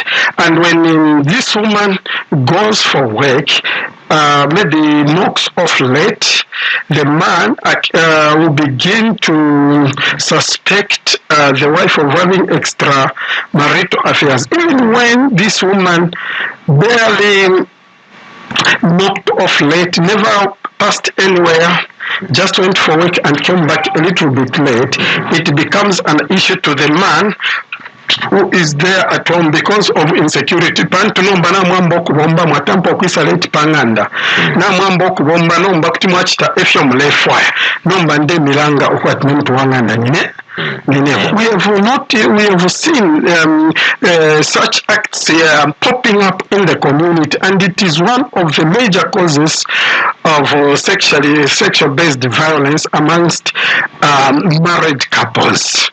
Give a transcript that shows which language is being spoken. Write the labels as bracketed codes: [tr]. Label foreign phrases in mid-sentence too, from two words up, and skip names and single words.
[en] And when this woman goes for work, maybe knocks off late, the man will begin to suspect the wife of having extramarital affairs, even when this woman barely knocked off late, never passed anywhere, just went for work and came back a little bit late. It becomes an issue to the man who is there at home because of insecurity. [bem] Pantu nomba na mwamba okubomba mwatampa okwisala eti panganda na mwamba okubomba nomba kuti mwachita efyo mulefwaya nomba nde milanga okwati n'omuntu wanganda nyine. [en] We have seen such acts popping up in the community, and it is one of the major causes of sexual-based violence amongst married couples.